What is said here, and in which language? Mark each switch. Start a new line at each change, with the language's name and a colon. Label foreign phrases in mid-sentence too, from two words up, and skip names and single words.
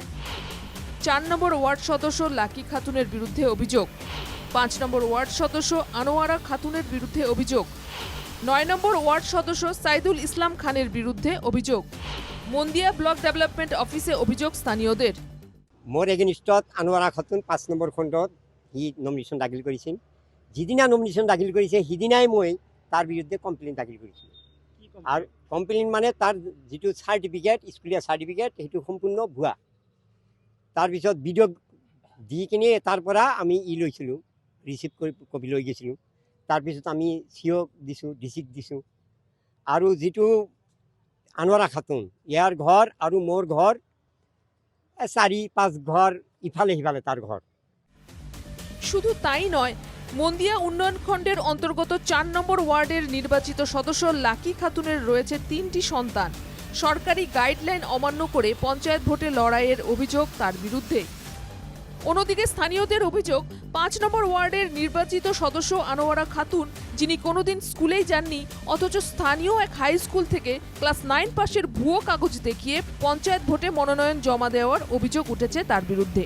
Bangla: 4 নম্বর ওয়ার্ড সদস্য লাকি খাতুনের বিরুদ্ধে অভিযোগ, 5 নম্বর ওয়ার্ড সদস্য আনোয়ারা খাতুনের বিরুদ্ধে অভিযোগ, 9 নম্বর ওয়ার্ড সদস্য সাইদুল ইসলাম খানের বিরুদ্ধে অভিযোগ। মন্দিয়া ব্লক ডেভেলপমেন্ট অফিসে অভিযোগ স্থানীয়দের।
Assamese: মোৰ এগেইনষ্টত আনোৱাৰা খাতুন 5 নম্বৰ খণ্ডত সি নমিনেশ্যন দাখিল কৰিছিল। যিদিনা নমিনেশ্যন দাখিল কৰিছে সিদিনাই মই তাৰ বিৰুদ্ধে কমপ্লেইন দাখিল কৰিছিলোঁ। আৰু কমপ্লেইন মানে তাৰ যিটো চাৰ্টিফিকেট, স্কুলীয়া চাৰ্টিফিকেট, সেইটো সম্পূৰ্ণ ভুৱা। তাৰপিছত বিডিঅ'ক দি কিনে তাৰ পৰা আমি লৈছিলোঁ, ৰিচিভ কৰি কপি লৈ গৈছিলোঁ। তাৰপিছত আমি চিঅ'ক দিছোঁ, ডিচিক দিছোঁ। আৰু যিটো আনোৱাৰা খাতুন, ইয়াৰ ঘৰ আৰু মোৰ ঘৰ 4-5 ঘর ইফালে সিফালে তার ঘর।
Bangla: শুধু তাই নয়, মন্দিয়া উন্নয়ন খণ্ডের অন্তর্গত 4 নম্বর ওয়ার্ডের নির্বাচিত সদস্য লাকি খাতুনের রয়েছে 3টি সন্তান। সরকারি গাইডলাইন অমান্য করে পঞ্চায়েত ভোটে লড়াইয়ের অভিযোগ তার বিরুদ্ধে। অন্যদিকে স্থানীয়দের অভিযোগ, 5 নম্বর ওয়ার্ডের নির্বাচিত সদস্য আনোয়ারা খাতুন, যিনি কোনোদিন স্কুলেই যাননি, অথচ স্থানীয় এক হাই স্কুল থেকে ক্লাস 9 পাশের ভুয়ো কাগজ দেখিয়ে পঞ্চায়েত ভোটে মনোনয়ন জমা দেওয়ার অভিযোগ উঠেছে তার বিরুদ্ধে।